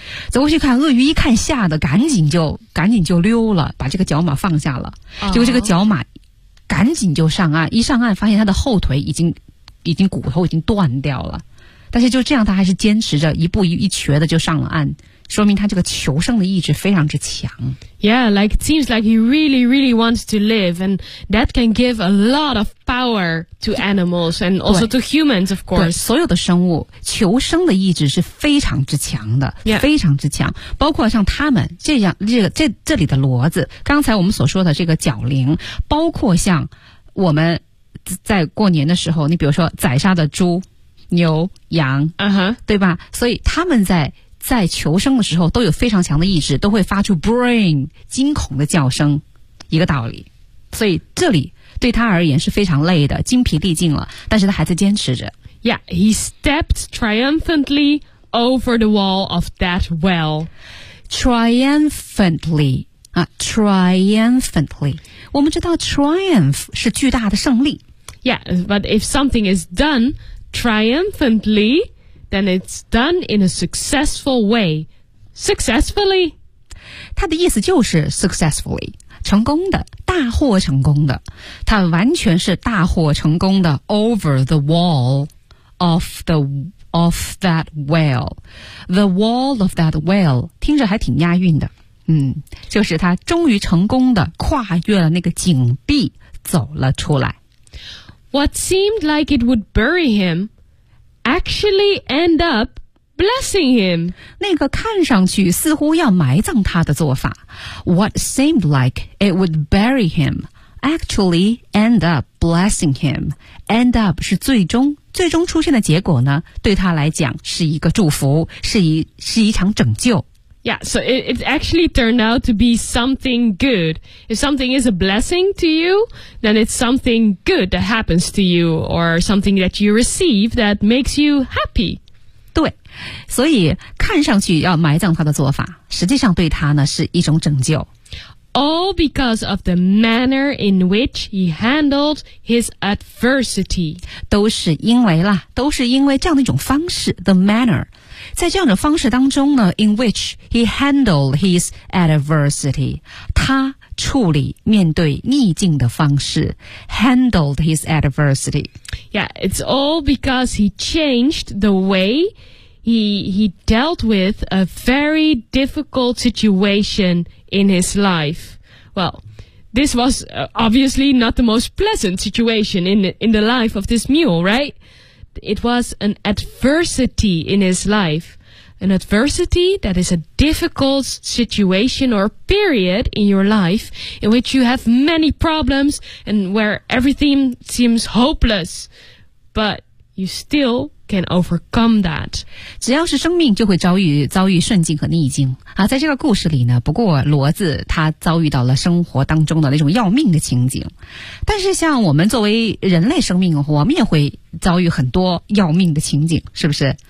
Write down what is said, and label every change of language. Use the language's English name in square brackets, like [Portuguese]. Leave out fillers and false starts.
[Chinese] 走过去看鳄鱼一看吓得赶紧就溜了，把这个角马放下了。结果这个角马赶紧就上岸，一上岸发现它的后腿已经骨头已经断掉了。但是就这样它还是坚持着一步一瘸的就上了岸，说明他这个求胜的意志非常之强。 [English] Yeah, like it seems like he really, really wants to live, and that can give a lot of power to animals and also to humans, of course. [Chinese] 对，所有的生物求生的意志是非常之强的、 [English] yeah. [Chinese] 非常之强，包括像他们这样这里的骡子，刚才我们所说的这个角羚，包括像我们在过年的时候，你比如说宰杀的猪牛羊、 [English] uh-huh. [Chinese] 对吧，所以他们在求生的时候都有非常强的意志，都会发出 brain 惊恐的叫声，一个道理。所以这里对他而言是非常累的，精疲力尽了，但是他还在坚持着。 [English] Yeah, he stepped triumphantly over the wall of that well. Triumphantly triumphantly. [Chinese] 我们知道 triumph 是巨大的胜利。 [English] Yeah, but if something is done triumphantly, then it's done in a successful way. Successfully. [Chinese] 他的意思就是 successfully, 成功的，大获成功的。他完全是大获成功的 [English] over the wall of that well. The wall of that well, [Chinese] 听着还挺押韵的。就是他终于成功的跨越了那个井壁走了出来。 [English] What seemed like it would bury him actually end up blessing him. [Chinese] 那个看上去似乎要埋葬他的做法。 [English] What seemed like it would bury him actually end up blessing him. [Chinese] End up 是最终出现的结果呢，对他来讲是一个祝福，是一场拯救。 [English] Yeah, so it actually turned out to be something good. If something is a blessing to you, then it's something good that happens to you or something that you receive that makes you happy. [Chinese] 对，所以看上去要埋葬他的做法，实际上对他呢是一种拯救。 [English] All because of the manner in which he handled his adversity. [Chinese] 都是因为这样的一种方式 ,the manner. 在这样的方式当中呢 , [English] in which he handled his adversity, [Chinese] 他处理面对逆境的方式 , [English] handled his adversity. Yeah, it's all because he changed the way he dealt with a very difficult situation in his life. Well, this was obviously not the most pleasant situation in the life of this mule, right? It was an adversity in his life. An adversity that is a difficult situation or period in your life in which you have many problems and where everything seems hopeless. But you still can overcome that. [Chinese] 只要是生命就会遭遇顺境和逆境。啊，在这个故事里呢，不过骡子他遭遇到了生活当中的那种要命的情景。但是像我们作为人类生命，我们也会遭遇很多要命的情景，是不是？